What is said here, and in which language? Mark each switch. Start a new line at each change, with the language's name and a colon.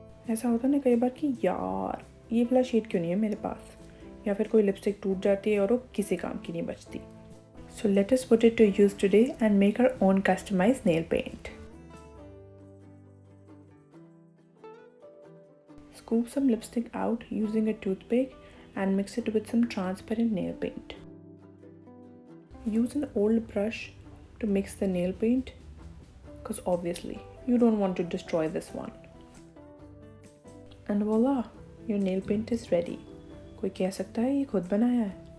Hindi: ऐसा होता है ना कई बार कि यार ये वाला शेड क्यों नहीं है मेरे पास, या फिर कोई लिपस्टिक टूट जाती है और वो किसी काम की नहीं बचती.
English: So let us put it to use today and make our own customized nail paint. Scoop some lipstick out using a toothpick and mix it with some transparent nail paint. Use an old brush to mix the nail paint because obviously you don't want to destroy this one. And voila, your nail paint is ready.
Hindi: कोई कह सकता है ये खुद बनाया है.